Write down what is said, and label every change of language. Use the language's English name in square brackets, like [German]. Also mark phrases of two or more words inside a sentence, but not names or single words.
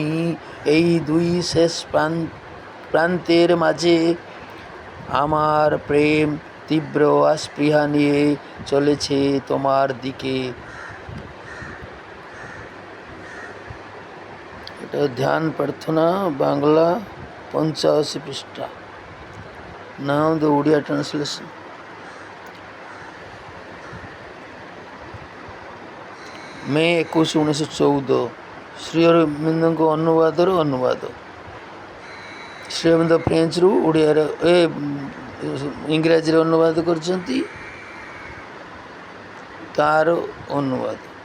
[Bangla] এই দুই শেষ প্রান্তের মাঝে আমার প্রেম তীব্র আস্পৃহা নিয়ে চলেছে তোমার দিকে। এটা ধ্যান প্রার্থনা, বাংলা 85 পৃষ্ঠা। [English] now the Odia translation. ମେ 21, 1914। [Odia] ଶ୍ରୀ ଅରବିନ୍ଦଙ୍କ ଅନୁବାଦର ଅନୁବାଦ। ଶ୍ରୀ ଅରବିନ୍ଦ ଫ୍ରେଞ୍ଚରୁ ଓଡ଼ିଆରେ ଇଂରାଜୀରେ ଅନୁବାଦ କରିଛନ୍ତି, ତାର ଅନୁବାଦ।